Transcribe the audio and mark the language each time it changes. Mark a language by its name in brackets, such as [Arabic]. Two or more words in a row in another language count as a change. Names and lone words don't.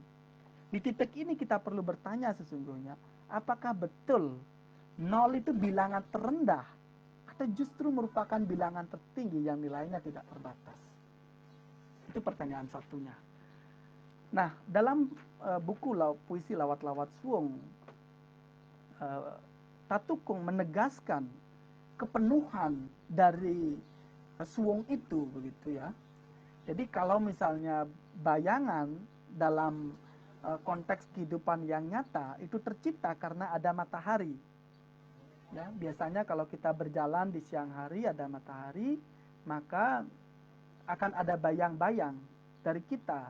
[Indonesian] Di titik ini kita perlu bertanya sesungguhnya, apakah betul 0 itu bilangan terendah atau justru merupakan bilangan tertinggi yang nilainya tidak terbatas? Itu pertanyaan satunya. Nah, dalam buku puisi lawat-lawat suung Tatukung menegaskan kepenuhan dari suwung itu, begitu ya. Jadi kalau misalnya bayangan dalam konteks kehidupan yang nyata itu tercipta karena ada matahari. Ya, biasanya kalau kita berjalan di siang hari ada matahari, maka akan ada bayang-bayang dari kita.